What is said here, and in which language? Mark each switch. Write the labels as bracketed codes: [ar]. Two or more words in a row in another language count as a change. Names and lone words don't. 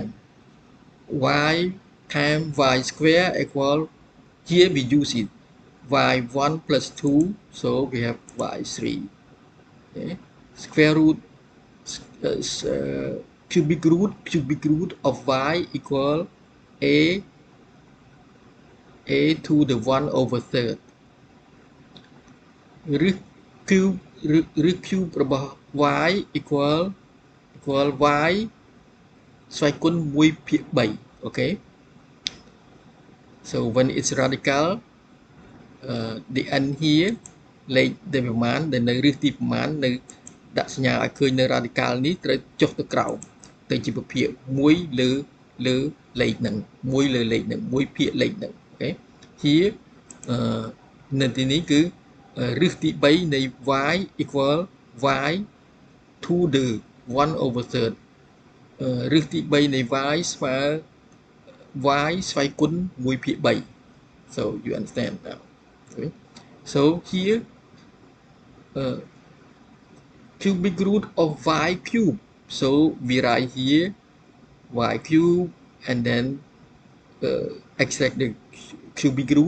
[en] Y times y square equal, here we use it, y1 plus 2, so we have y3. Okay. Square root, cubic root of y equal a to the 1 over third. [km] ឬ cube របស់ [en] y equal y [km] ស្វ័យគុណ1ភាគ3 [en] okay, so when it's radical the n [km] here លេខដែលប្រមាណដែលនៅរឹសទីប្រមាណនៅដាក់សញ្ញាឲ្យឃើញនៅ radical នេះត្រូវចុះទៅក្រោមទៅជាប្រភាគ1លើលេខហ្នឹង1លើលេខហ្នឹង1ភាគលេខហ្នឹង [en] okay, here [km] នៅទីនេះគឺរឹសទី3នៃ [en] y equal y to the 1 over third. [km] រឹសទី3នៃ y ស្វ័យគុណ1ភាគ3. [en] So you understand now. Okay. So here cubic root of y cube. So we write here y cube and then extract the cubic root.